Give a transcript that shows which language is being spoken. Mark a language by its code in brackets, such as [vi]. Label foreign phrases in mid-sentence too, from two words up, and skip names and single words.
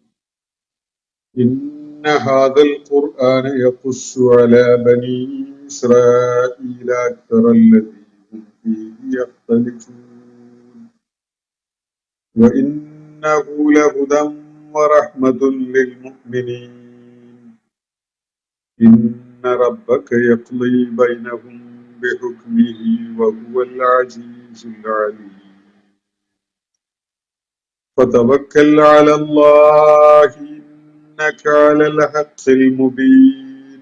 [ar] إن هذا القرآن يقص على بني إسرائيل أكثر الذي هم فيه يختلفون وإنه لهدى ورحمة للمؤمنين. إن ربك يقضي بينهم بحكمه وهو العزيز العليم. فتوكل على الله إنك على الحق المبين.